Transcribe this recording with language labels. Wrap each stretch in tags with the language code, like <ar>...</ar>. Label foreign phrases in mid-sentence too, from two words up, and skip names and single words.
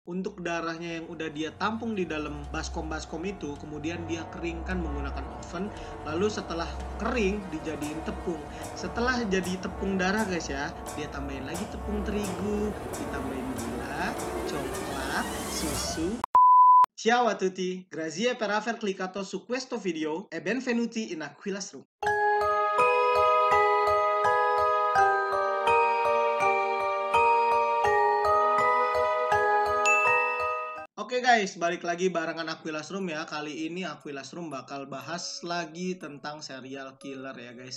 <id>Untuk darahnya yang udah dia tampung di dalam baskom-baskom itu, kemudian dia keringkan menggunakan oven. Lalu setelah kering, dijadiin tepung. Setelah jadi tepung darah guys ya, dia tambahin lagi tepung terigu, ditambahin gula, coklat, susu.</id> <it>Ciao a tutti, grazie per aver cliccato su questo video e benvenuti in Aquilas Room.</it> <id>Oke guys, balik lagi barengan Aquilas Room ya. Kali ini Aquilas Room bakal bahas lagi tentang</id> <en>serial killer</en> <id>ya guys.</id>